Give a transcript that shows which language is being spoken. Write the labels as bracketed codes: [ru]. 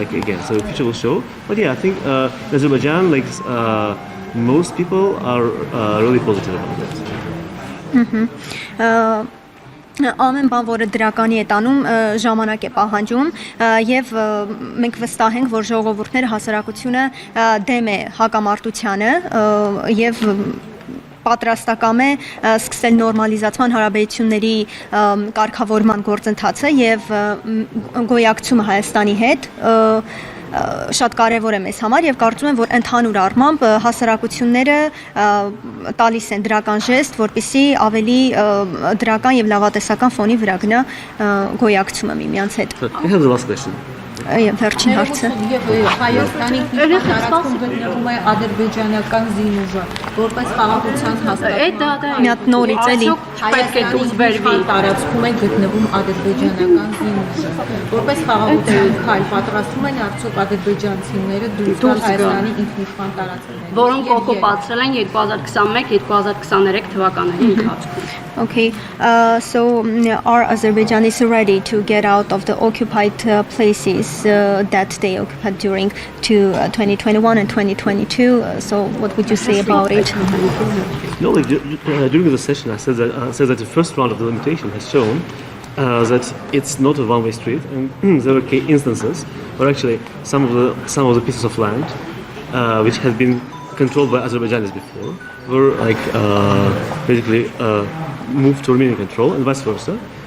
[en] Again, so the future will show. But yeah, I think in Azerbaijan, most people are really positive about that. [hy] Ամեն բան, որը դրականի է տանում, ժամանակ է պահանջում եւ մենք վստահ ենք, որ ժողովուրդները հասարակությունը դեմ է հակամարտությանը եւ պատրաստակամ է սկսել նորմալիզացման հարաբերությունների կարգավորման գործընթացը եւ գոյակցումը Հայաստանի հետ շատ կարևոր է մեզ համար եւ կարծում եմ, որ ընդհանուր առմամբ հասարակությունները տալիս են դրական ժեստ, որպեսզի ավելի դրական եւ լավատեսական ֆոնի վրա գնա գոյակցումը միմյանց հետ։ [en] I have the last question. [hy] վերջին հարցը։ Եվ Հայաստանի տարածքում գտնվում է ադրբեջանական զինուժը, որպես խաղաղության հաստատում։ Մի հատ նորից էլի։ Պետք է դուրս բերվի տարածքում է գտնվում ադրբեջանական զինուժը, որպես խաղաղության քայլ պատրաստում են արդյոք ադրբեջանցիները դուրս գալ Հայաստանի ինքնիշխան տարածքներից, որոնք օկուպացրել են 2021-2023 թվականների ընթացքում։ [en] Okay, so are Azerbaijanis ready to get out of the occupied places that they occupied during 2021 and 2022? So what would you say about it? No, during the session I said that the first round of delimitation has shown that it's not a one-way street, and there were instances where actually some of the pieces of land which had been controlled by Azerbaijanis before were basically moved to Armenian control, and vice versa.